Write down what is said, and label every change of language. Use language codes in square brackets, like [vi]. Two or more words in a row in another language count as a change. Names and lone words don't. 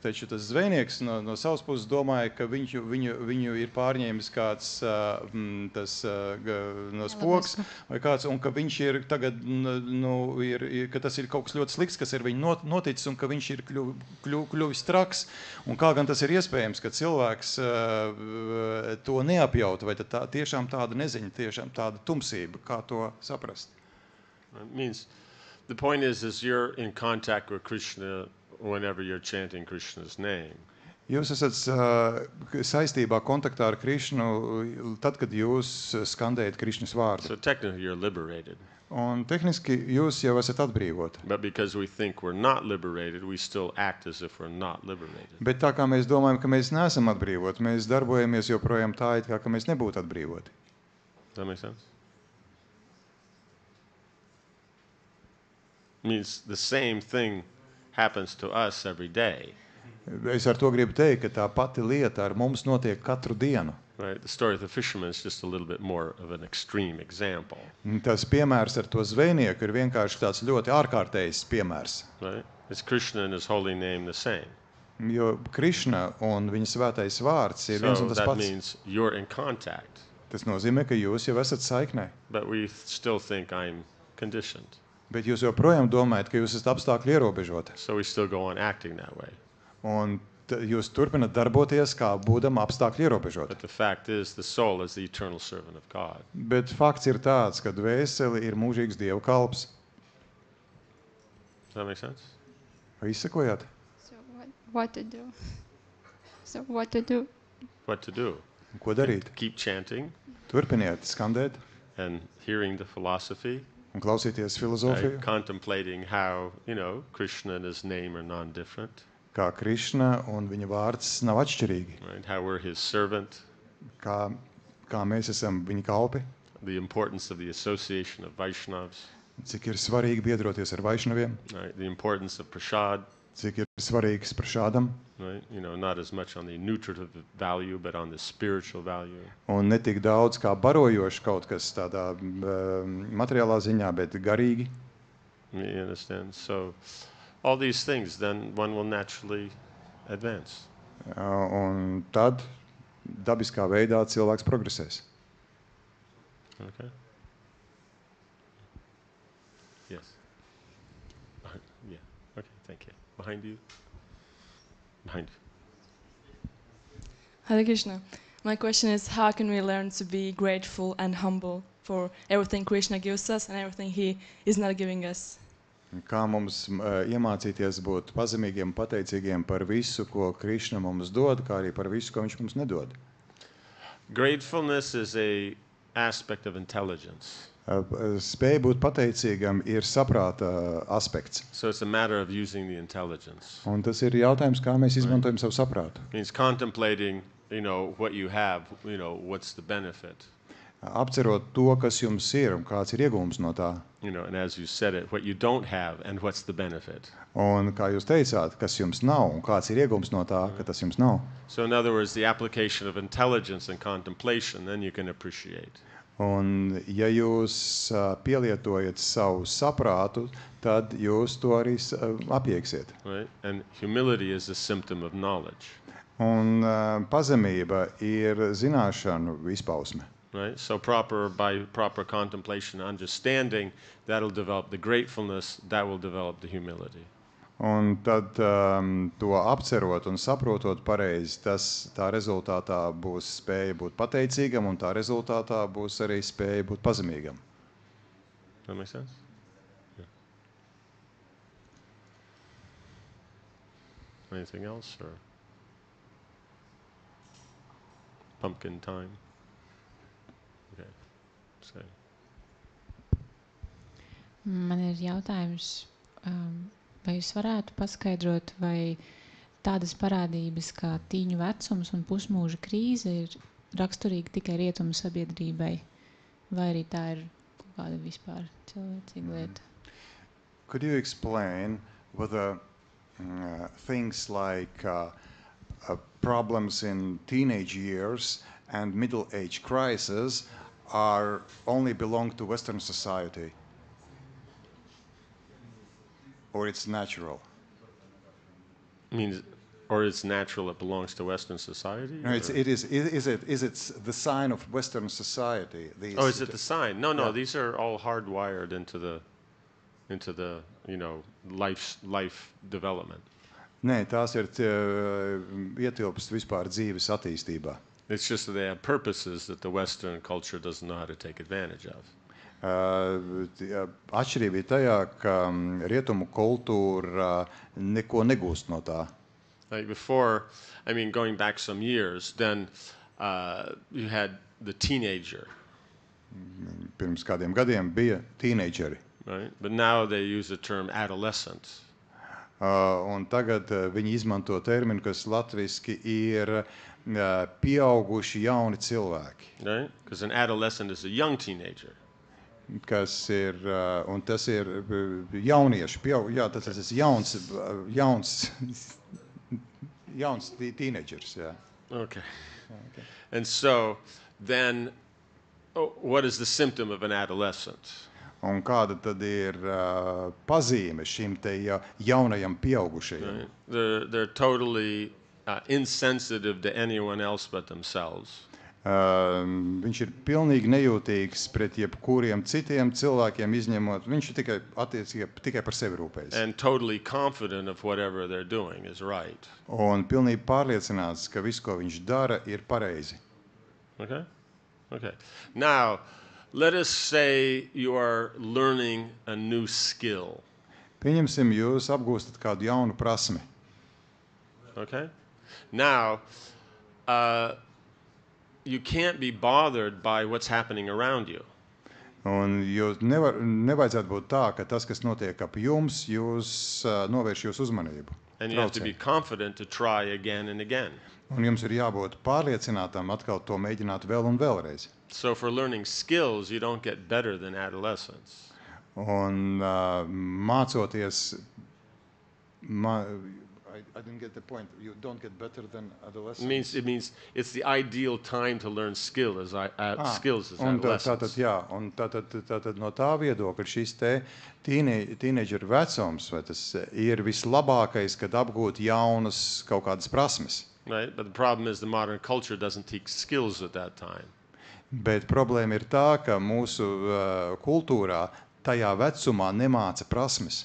[lv] Taču tas zvejnieks no savas puses domāja, ka viņu ir pārņēmis kāds no spoks vai kāds, un ka viņš ir tagad, ka tas ir kaut kas ļoti slikts, kas ir viņu noticis, un ka viņš ir kļuvis traks. Un kā gan tas ir iespējams, ka cilvēks to neapjaut, vai tad tiešām tāda neziņa, tiešām tāda tumsība, kā to saprast? [en] It means, the point is you're in contact with Krishna whenever you're chanting Krishna's name. [lv] Jūs esat saistībā, kontaktā ar Krišnu, tad, kad jūs skandējat Krišnas vārdu. [en] So technically you're liberated. [lv] Un tehniski jūs jau esat atbrīvoti. [en] But because we think we're not liberated, we still act as if we're not liberated. [lv] Bet tā kā mēs domājam, ka mēs neesam atbrīvoti, mēs darbojamies joprojām tā, it kā ka mēs nebūtu atbrīvoti. [en] Does that make sense? It means the same thing happens to us every day. [lv] Es ar to gribu teikt, ka tā pati lieta ar mums notiek katru dienu. [en] Right? The story of the fisherman is just a little bit more of an extreme example. [lv] Tas piemērs ar to zvejnieku ir vienkārši tāds ļoti ārkārtējs piemērs. [en] Right? Is Krishna and his holy name the same? [lv] Jo Krišna un viņa svētais vārds ir viens [en] So [lv] un tas [en] that [lv] pats. [en] means you're in contact, [lv] Tas nozīmē, ka jūs jau esat saiknē. [en] but we still think I'm conditioned. [lv] Bet jūs joprojām domājat, ka jūs esat apstākļi ierobežoti. [en] So we still go on acting that way. [lv] Un jūs turpinat darboties, kā būdam apstākļi ierobežoti. [en] But the fact is, the soul is the eternal servant of God. [lv] Bet fakts ir tāds, ka dvēseli ir mūžīgs Dieva kalps. [en] Does that make sense? [lv] Vai izsakojāt? [en] So what to do? So what to do? What to do? [lv] Ko darīt? [en] Keep chanting [lv] Turpiniet skandēt [en] and hearing the philosophy, [lv] un klausīties [en] right? [lv] filozofiju, [en] Contemplating how, Krishna and his name are non-different, [lv] kā Krišna un viņa vārds nav atšķirīgi. [en] right? How we're his servant, [lv] Kā mēs esam viņa kalpi, [en] the importance of the association of Vaishnavas, [lv] cik ir svarīgi biedroties ar vaišnaviem, [en] right? The importance of prasad, [lv] cik ir svarīgs par šādam, [en] right? Not as much on the nutritive value, but on the spiritual value. [lv] un ne tik daudz kā barojoši kaut kas tādā materiālā ziņā, bet garīgi. [en] You understand? So all these things, then one will naturally advance. [lv] Un tad dabiskā veidā cilvēks progresēs. [en] Okay? Yes. Yeah. Okay, thank you. Behind you. Behind you. Hare Krishna. My question is, how can we learn to be grateful and humble for everything Krishna gives us and everything He is not giving us? [lv] Kā mums iemācīties būt pazemīgiem, pateicīgiem par visu, ko Krišna mums dod, kā arī par visu, ko viņš mums nedod. [en] Gratefulness is a aspect of intelligence. [lv] Spēja būt pateicīgam ir saprāta aspekts. [en] So it's a matter of using the intelligence. [lv] Un tas ir jautājums, kā mēs izmantojam savu saprātu. [en] It means contemplating, what you have, what's the benefit. [lv] Apcerot to, kas jums ir un kāds ir iegūms no tā. [en] And as you said it, what you don't have and what's the benefit. [lv] Un kā jūs teicāt, kas jums nav un kāds ir iegūms no tā, ka tas jums nav. [en] So in other words, the application of intelligence and contemplation, then you can appreciate. [lv] Un ja jūs pielietojat savu saprātu, tad jūs to arī apjēgsiet. [en] Right? And humility is a symptom of knowledge. [lv] Un pazemība ir zināšanu izpausme. [en] Right? So by proper contemplation, understanding, that'll develop the gratefulness, that will develop the humility. [lv] Un tad to apcerot un saprotot pareizi, tā rezultātā būs spēja būt pateicīgam, un tā rezultātā būs arī spēja būt pazemīgam. [en] That make sense? Yeah. Anything else, or pumpkin time? Okay. So. [lv] Man ir jautājums, vai jūs varētu paskaidrot, vai tādas parādības kā tīņu vecums un pusmūža krīze ir raksturīgi tikai rietumu sabiedrībai, vai arī tā ir kaut kāda vispār cilvēcīga lieta? [en] Could you explain whether things like problems in teenage years and middle age crisis are only belong to Western society? Or it's natural? Means, or it's natural, it belongs to Western society? No, is it the sign of Western society? Is it the sign? No, Yeah. these are all hardwired into the life development. [lv] Nē, tās ir ietilpst vispār dzīves attīstībā. [en] It's just that they have purposes that the Western culture doesn't know how to take advantage of. [lv] Atšķirība ir tajā, ka rietumu kultūra neko negūst no tā. [en] Like before, going back some years, then you had the teenager, [lv] Pirms kādiem gadiem bija tīneidžeri. [en] right? But now they use the term adolescent. [lv] Un tagad viņi izmanto terminu, kas latviski ir pieauguši jauni cilvēki. [en] Right? Because an adolescent is a young teenager. [lv] Kas ir, un tas ir jaunieši, tas ir jauns jauns teenagers, jā. [en] Okay. And so then, what is the symptom of an adolescent? [lv] Un kāda tad ir pazīme šim te jaunajam pieaugušajam? [en] Right? They're totally insensitive to anyone else but themselves. [lv] Viņš ir pilnīgi nejūtīgs pret jebkuriem citiem cilvēkiem izņemot. Viņš ir tikai par sevi rūpējas. [en] And totally confident of whatever they're doing is right. [lv] Un pilnīgi pārliecināts, ka viss, ko viņš dara, ir pareizi. [en] Okay? Okay. Now, let us say you are learning a new skill. [lv] Pieņemsim, jūs apgūstat kādu jaunu prasmi. [en] Okay? Now, you can't be bothered by what's happening around you. [lv] Un jūs nevajadzētu būt tā, ka tas, kas notiek ap jums, jūs novērš jūsu uzmanību. [en] And you have to be confident to try again and again. [lv] Un jums ir jābūt pārliecinātam atkal to mēģināt vēl un vēlreiz. [en] So for learning skills, you don't get better than adolescents. [lv] Un mācoties, [en] I didn't get the point. You don't get better than adolescents. It means it's the ideal time to learn skills as [lv] un [en] adolescents. [lv] un tātad no tā viedokļa šis te teenager vecums, vai tas ir vislabākais, kad apgūt jaunas kaut kādas prasmes. [en] Right? But the problem is the modern culture doesn't teach skills at that time. [lv] Bet problēma ir tā, ka mūsu kultūrā tajā vecumā nemāca prasmes.